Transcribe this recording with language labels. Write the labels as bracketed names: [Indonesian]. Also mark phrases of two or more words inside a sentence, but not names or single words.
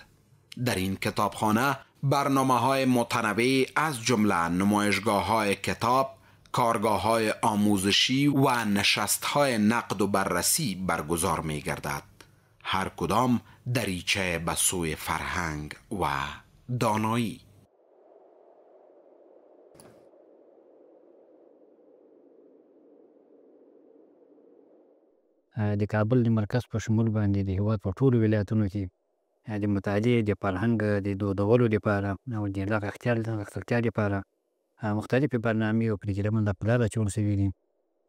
[Persian] در این کتابخانه برنامه های متنوع از جمله نمایشگاه های کتاب، کارگاه های آموزشی و نشست های نقد و بررسی برگزار می گردد. هر کدام دریچه به سوی فرهنگ و دانایی. [Pashto] د کابل د مرکز په شمول باندې د هېواد په ټولو ولایتونو کې د مطالعې د فرهنګ د دودولو لپاره او د غښتلتیا لپاره مختلفې برنامې او پروګرامونه په لاره اچول شوي دي.